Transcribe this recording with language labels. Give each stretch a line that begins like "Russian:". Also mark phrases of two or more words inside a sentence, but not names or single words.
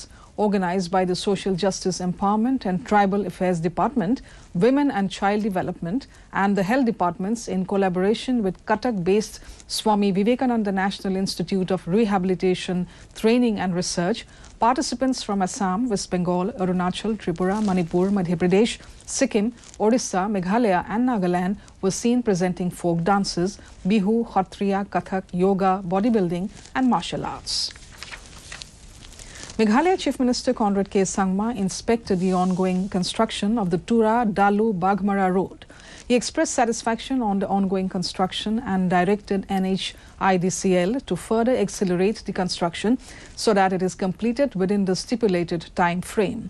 English: Organised by the Social Justice Empowerment and Tribal Affairs Department, Women and Child Development and the Health Departments in collaboration with Cuttack-based Swami Vivekananda National Institute of Rehabilitation, Training and Research, participants from Assam, West Bengal, Arunachal, Tripura, Manipur, Madhya Pradesh, Sikkim, Odisha, Meghalaya and Nagaland were seen presenting folk dances, Bihu, Khatriya, Kathak, Yoga, bodybuilding and martial arts. Meghalaya Chief Minister Conrad K. Sangma inspected the ongoing construction of the Tura-Dalu-Bagmara road. He expressed satisfaction on the ongoing construction and directed NHIDCL to further accelerate the construction so that it is completed within the stipulated time frame.